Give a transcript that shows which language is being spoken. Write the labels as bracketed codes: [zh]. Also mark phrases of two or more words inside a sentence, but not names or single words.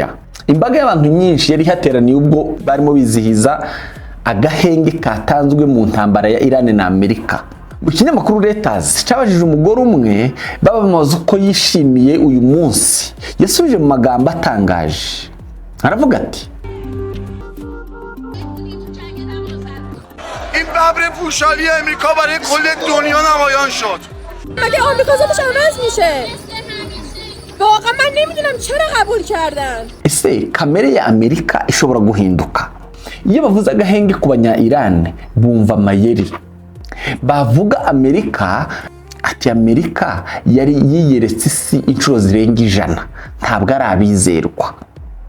[rw] Imbaga y'abantu nyinshi yari hateraniye ubwo barimo bizihiza agahenge katanzwe mu ntambara ya Iran na Amerika. Mu kinyamakuru Reuters cyabajije umugore umwe babamubaza uko yishimiye uyu munsi. Yasubije mu magambo atangaje, aravuga ati: [fa] این ببر پوشالی امریکا برای کل دنیا نمایان شد. مگه آمریکا زدش عوض میشه؟ واقعا من نمیدونم چرا قبول کردن. [rw] ese kamere ya Amerika ishobora guhinduka? Iyo bavuze agahenge ku banya-Iran bumva amayeri. Bavuga Amerika ati Amerika yari yiyeretse isi inshuro zirenga 100, ntabwo ari abizerwa.